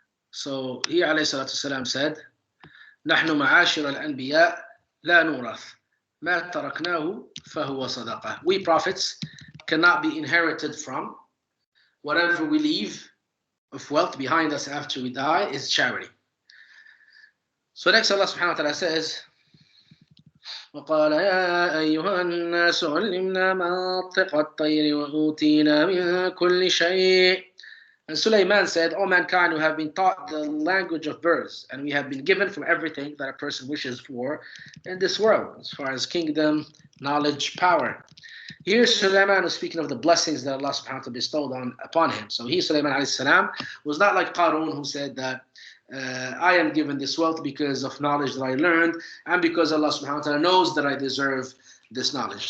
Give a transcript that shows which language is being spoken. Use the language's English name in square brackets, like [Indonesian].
[English] So he alayhi salatu wasalam said, [Arabic] نحن معاشر الأنبياء لا نورث ما تركناه فهو صدقة. [English] We prophets cannot be inherited from. Whatever we leave of wealth behind us after we die is charity. So next Allah subhanahu wa ta'ala says, [Arabic] وقال يا أيها الناس علمنا منطق الطير وأوتينا من كل شيء. [English] And Sulaiman said, O mankind, who have been taught the language of birds, and we have been given from everything that a person wishes for in this world, as far as kingdom, knowledge, power. Here Sulaiman was speaking of the blessings that Allah subhanahu wa ta'ala bestowed upon him. So he, Sulaiman alayhi salam, was not like Qarun, who said that I am given this wealth because of knowledge that I learned, and because Allah subhanahu wa ta'ala knows that I deserve this knowledge.